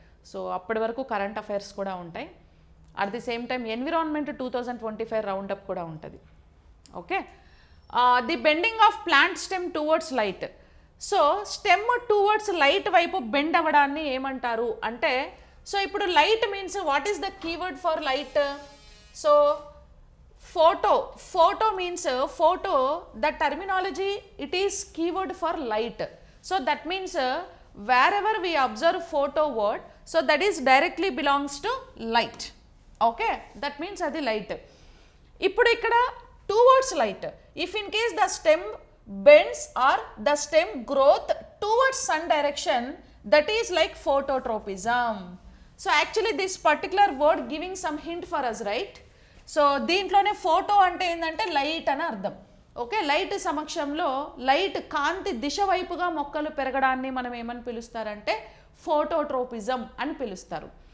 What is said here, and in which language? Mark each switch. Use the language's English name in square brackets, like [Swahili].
[Telugu] So అప్పటి వరకు current affairs కూడా ఉంటాయి. [English] at the same time [Telugu] environment 2025 round up కూడా ఉంటుంది. Okay, [English] The bending of plant stem towards light. [Telugu] So stem towards light వైపు బెండ్ అవ్వడాన్ని ఏమంటారు అంటే, సో ఇప్పుడు [English] Light means what is the keyword for light? So photo means photo, the terminology, it is keyword for light. So that means wherever we observe photo word, so that is directly belongs to light. Okay, that means [Telugu] adi [English] light. [Telugu] Ippudu ikkada [English] towards light, if in case the stem bends or the stem growth towards sun direction, that is like phototropism. So actually this particular word giving some hint for us, right? [Telugu] So దీంట్లోనే photo అంటే ఏంటంటే light అని అర్థం. Okay, light సమక్షంలో light కాంతి దిశ వైపుగా మొక్కలు పెరగడాన్ని మనం ఏమని పిలుస్తారంటే ఫోటోట్రోపిజం అని పిలుస్తారు.